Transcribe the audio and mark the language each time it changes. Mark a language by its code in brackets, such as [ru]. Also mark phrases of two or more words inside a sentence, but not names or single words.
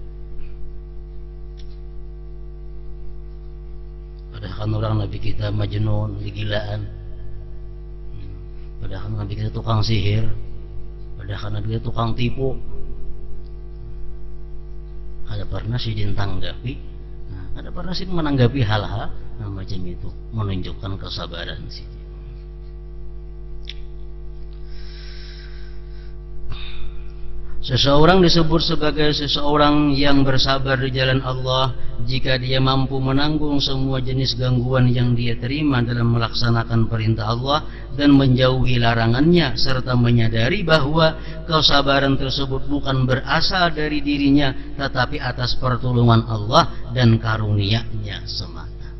[id] Padahal kan orang Nabi kita majnun, gilaan. Padahal kan Nabi kita tukang sihir. Padahal kan Nabi kita tukang tipu. [bjn] Kada pernah Sayyidin tanggapi. Kada pernah Sayyidin menanggapi hal-hal macam itu, menunjukkan kesabaran sih. [id] Seseorang disebut sebagai seseorang yang bersabar di jalan Allah jika dia mampu menanggung semua jenis gangguan yang dia terima dalam melaksanakan perintah Allah dan menjauhi larangannya, serta menyadari bahwa kesabaran tersebut bukan berasal dari dirinya tetapi atas pertolongan Allah dan karunia-Nya semata.